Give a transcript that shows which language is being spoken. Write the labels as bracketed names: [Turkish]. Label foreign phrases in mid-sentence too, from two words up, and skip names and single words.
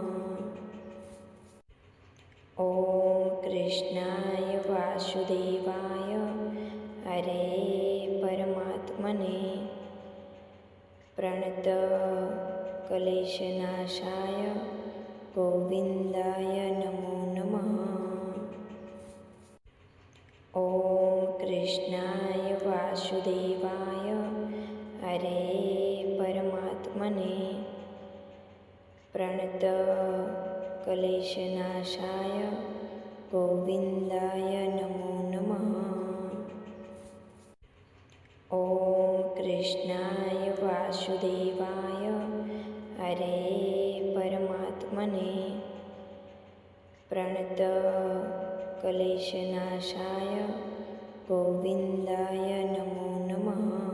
[Sanskrit] ॐ कृष्णाय वासुदेवाय हरे परमात्मने प्रणतक्लेशनाशाय गोविन्दाय नमो नमः। ॐ कृष्णाय वासुदेवाय હરે પરમાત્મને પ્રણત ક્લેશનાશાય ગોવિંદાય નમો નમઃ. ઓમ કૃષ્ણાય વાસુદેવાય હરે પરમાત્મને પ્રણત ક્લેશનાશાય ગોવિંદાય નમો નમઃ.